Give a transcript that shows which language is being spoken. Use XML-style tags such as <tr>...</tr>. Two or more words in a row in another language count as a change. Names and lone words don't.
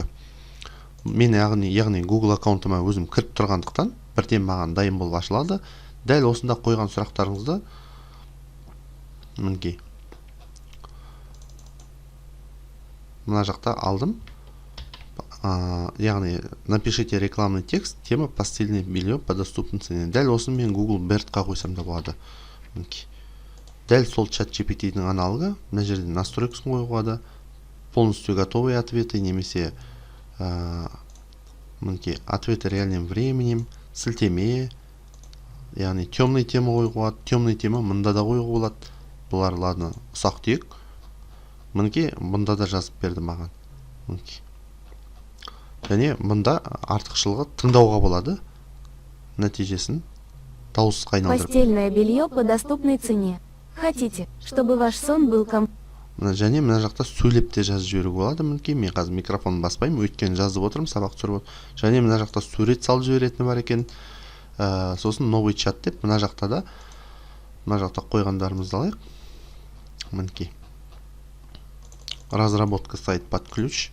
<kk>Мен яғни Google аккаунтыма өзім кіріп тұрғандықтан бірден маған дайын болып ашылады. Дәл осында қойған сұрақтарыңызды мінекей мына жақта алдым.</kk> <ru>Яғни напишите рекламный текст, тема постельное белье по доступной цене.</ru> <kk>Дәл осыны мен Google BERT-қа қойсам да болады. Дәл сол ChatGPT-дің аналогы. Мына жерден настройкасын қоюға болады.</kk> <ru>Полностью готовые ответы,</ru> <kk>немесе мінекей</kk> <ru>ответы реальным временем,</ru> <kk>сілтеме, яғни</kk> <ru>темный тема</ru> <kk>қоюға болады.</kk> <ru>Темный тема</ru> <kk>мында да қоюға болады. Бұлар ладно, ұсақ түйек. Мінекей мұнда да жазып берді маған. Және мұнда артықшылығы тыңдауға болады. Нәтижесін дауысқа айналдырып.</kk> <ru>Постельное белье по доступной цене. Хотите, чтобы ваш сон был</ru> <kk>Және мына жақта сөйлеп те жазып жіберуге болады. Мінекей мен қазір микрофонды баспаймын, өйткені жазып отырмын, сабақ түсіріп отырмын. Және мына жақта сурет салып жіберетіні бар екен. Сосын</kk> <ru>новый чат</ru> <kk>деп мына жақта қойғандарымызды алайық.</kk> <ru>Мінекей разработка сайт под ключ.</ru>